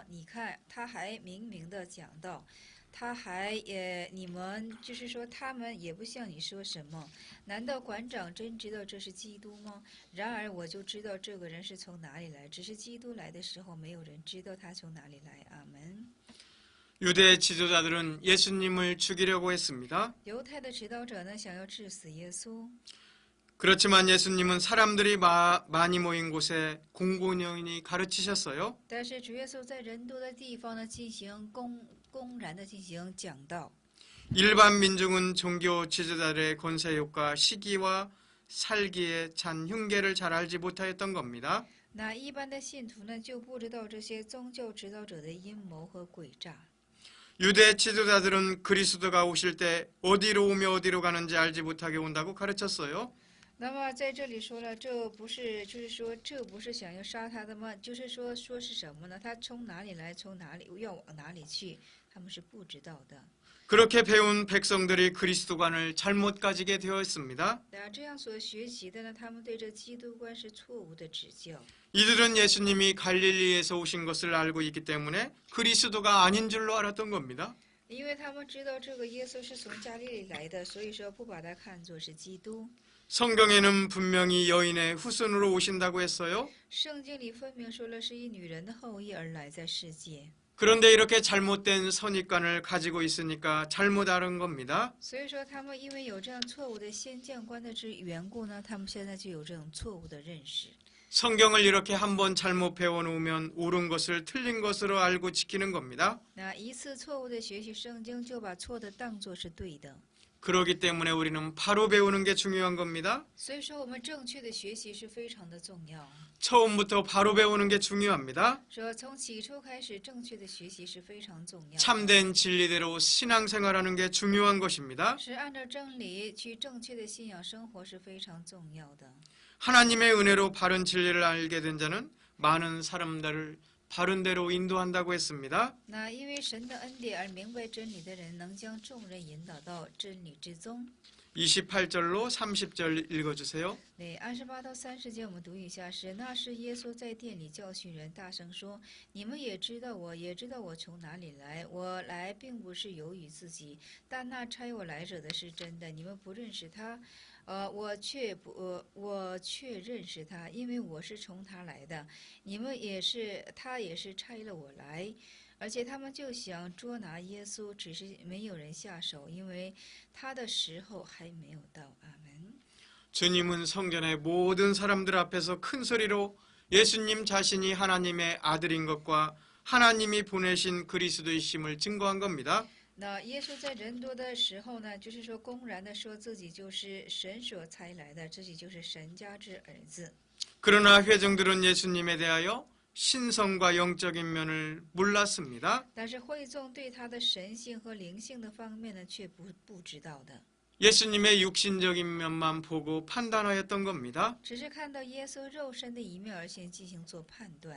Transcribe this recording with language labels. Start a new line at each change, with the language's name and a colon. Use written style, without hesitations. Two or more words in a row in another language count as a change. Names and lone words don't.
Chinese: 你看，他还明明的讲道，他还你们就是说，他们也不向你说什么。难道馆长真知道这是基督吗？然而我就知道这个人是从哪里来，只是基督来的时候，没有人知道他从哪里来。阿门。
Korean: 유대 지도자들은 예수님을 죽이려고 했습니다.
Chinese: 犹太的指导者呢，想要治死耶稣。
Korean: 그렇지만 예수님은 사람들이 많이 모인 곳에 공공연히 가르치셨어요.
Chinese: 但是主耶稣在人多的地方呢，进行公然的进行讲道。
Korean: 일반 민중은 종교 지도자들의 권세욕과 시기와 살기에 찬 흉계를 잘 알지 못하였던 겁니다.
Chinese: 那一般的信徒呢，就不知道这些宗教指导者的阴谋和诡诈。
Korean: 유대 지도자들은 그리스도가 오실 때 어디로 오며 어디로 가는지 알지 못하게 온다고 가르쳤어요.
Chinese: 那么在这里说了，这不是，就是说，这不是想要杀他的吗？就是说，说是什么呢？他从哪里来，从哪里要往哪里去，他们是不知道的。
Korean: 그렇게 배운 백성들이 그리스도관을 잘못 가지게 되었습니다.
Chinese: 那这样所学习的呢，他们对这基督观是错误的指教。
Korean: 이들은 예수님이 갈릴리에서 오신 것을 알고 있기 때문에 그리스도가 아닌 줄로 알았던 겁니다.
Chinese: 因为他们知道这个耶稣是从加利利来的，所以说不把他看作是基督。
Korean: 성경에는 분명히 여인의 후손으로 오신다고 했어요.
Chinese: 圣经里分明说了，是以女人的后裔而来在世界。
Korean: 그런데 이렇게 잘못된 선입관을 가지고 있으니까 잘못 알은 겁니다.
Chinese: 所以说，他们因为有这样错误的先见观的之缘故呢，他们现在就有这种错误的认识。
Korean: 성경을 이렇게 한번 잘못 배워놓으면 옳은 것을 틀린 것으로 알고 지키는 겁니다.
Chinese: 那一次错误的学习圣经，就把错的当作是对的。
Korean: 그렇기 때문에 우리는 바로 배우는 게 중요한 겁니다.
Chinese: 所以说，我们正确的学习是非常的重要。
Korean: 처음부터 바로 배우는 게 중요합니다.
Chinese: 说从起初开始，正确的学习是非常重要的。
Korean: 참된 진리대로 신앙생활하는 게 중요한 것입니다.
Chinese: 是按照真理去正确的信仰生活是非常重要的。
Korean: 하나님의 은혜로 바른 진리를 알게 된 자는 많은 사람들을 바른 대로 인도한다고 했습니다.
Chinese: 那因为神的恩典而明白真理的人，能将众人引导到真理之中。
Korean: 28절로 30절 읽어주세요.
Chinese: 对，28到30节我们读一下是：那时耶稣在殿里教训人，大声说：“你们也知道我，也知道我从哪里来。我来并不是由于自己，但那差我来者的是真的。你们不认识他，我却认识他，因为我是从他来的。你们也是，他也是差了我来。” 而且他们就想捉拿耶稣，只是没有人下手，因为他的时候还没有到。阿门。
Korean: 주님은 성전의 모든 사람들 앞에서 큰 소리로 예수님 자신이 하나님의 아들인 것과 하나님이 보내신 그리스도이심을 증거한 겁니다.
Chinese: 那耶稣在人多的时候呢，就是说公然的说自己就是神所差来的，自己就是神家之儿子。
Korean: 그러나 회중들은 예수님에 대하여 신성과 영적인 면을 몰랐습니다.
Chinese: 但是会众对他的神性和灵性的方面呢，却不知道的，
Korean: 예수님의 육신적인 면만 보고 판단하였던 겁니다.
Chinese: 只是看到耶稣肉身的一面而先进行做判断。